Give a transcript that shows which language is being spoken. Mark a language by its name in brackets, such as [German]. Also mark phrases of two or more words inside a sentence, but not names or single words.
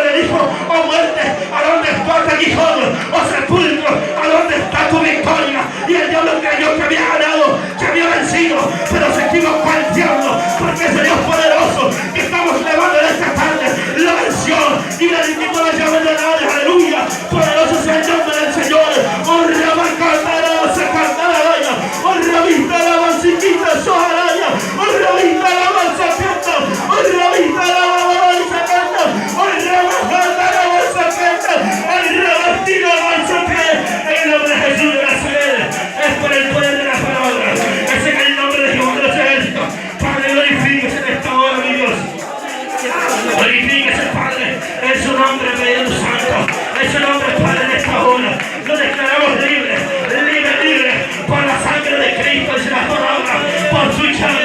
[Spanish] Le dijo: oh muerte, ¿a dónde está tu aguijón? Oh sepulcro, ¿a dónde está tu victoria? Y el diablo creyó que había ganado, que había vencido, pero se equivocó el diablo, porque ese Dios poderoso que estamos levando en esta tarde la venció y le dimos la llave de la aleluya. Poderoso es el nombre del Señor. Oh Rabacantará, Sacantaraya, oh Rabita la Mansiquita, Sojaraya, oh Rabita la Mansaqueta, oh Rabita la Mansaqueta, oh Rabajata la Mansaqueta, oh Rabatino la Mansaqueta. En el nombre de Jesús de Nazaret, es por el poder de la palabra, es en el nombre de Jehová de los ejércitos. Padre, glorifíquese en esta hora, mi Dios. Glorifíquese, Padre, en su nombre, Espíritu Santo, en su nombre, Padre, en esta hora. Lo declaramos libre, libre, libre, por la sangre de Cristo y la palabra, por su llaga.